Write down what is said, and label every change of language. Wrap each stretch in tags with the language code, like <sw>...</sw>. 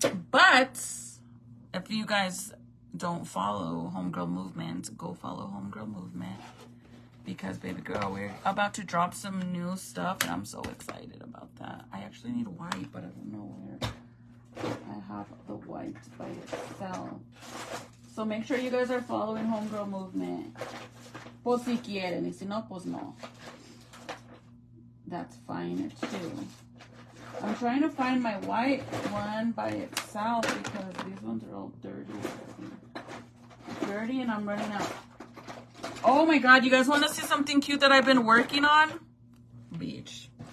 <en>But if you guys don't follow Homegirl Movement, go follow Homegirl Movement, because baby girl, we're about to drop some new stuff and I'm so excited about that. I actually need white, but I don't know where I have the white by itself. So make sure you guys are following Homegirl Movement.</en> <es>Pues si quieren, y si no, pues no.</es> <en>That's fine too. I'm trying to find my white one by itself because these ones are all dirty. Dirty, and I'm running out. Oh my god, you guys want to see something cute that I've been working on? Beach.</en>